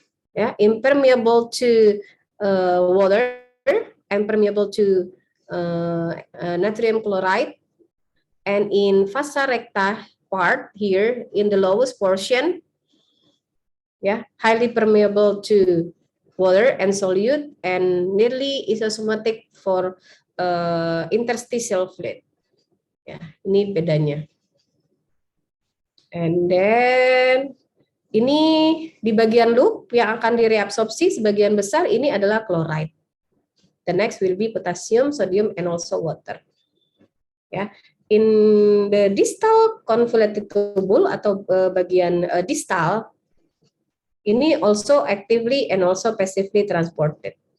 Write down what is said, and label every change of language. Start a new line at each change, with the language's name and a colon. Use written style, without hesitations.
English: Yeah, impermeable to water, impermeable to natrium chloride, and in vasa recta part here in the lowest portion, yeah, highly permeable to water and solute, and nearly isosomatic for interstitial fluid.
Indonesian: Ya, ini bedanya.
English: And then
Indonesian: ini di bagian loop yang akan direabsorpsi sebagian besar ini adalah chloride.
English: The next will be potassium, sodium, and also water. Ya, in the distal convoluted tubule
Indonesian: atau bagian distal ini
English: also actively and also passively transported.